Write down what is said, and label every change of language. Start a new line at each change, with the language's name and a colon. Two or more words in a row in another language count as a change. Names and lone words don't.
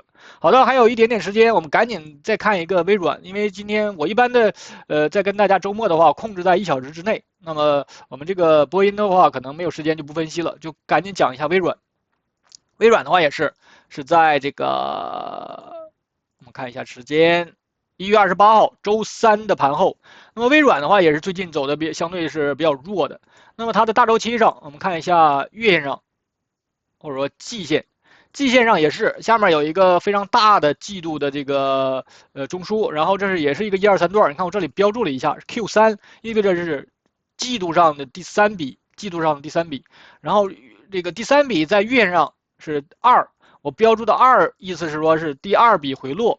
Chinese: 好的，還有一點點時間，我們趕緊再看一個微軟，因為今天我一般的在跟大家周末的話控制在1小時之內。那麼我們這個播音的話可能沒有時間就不分析了，就趕緊講一下微軟。微軟的話也是在這個我們看一下時間，1月28號周三的盤後。那麼微軟的話也是最近走的相对是比较弱的。那麼它的大周期上，我們看一下月线上，或者說季線上也是下面有一個非常大的季度的这個中枢，然後也是一個1、2、3段。你看我這裡標注了一下 Q3，意味着是季度上的第3筆，然後這個第3筆在月線上是2，我標注的2意思是說是第2筆回落。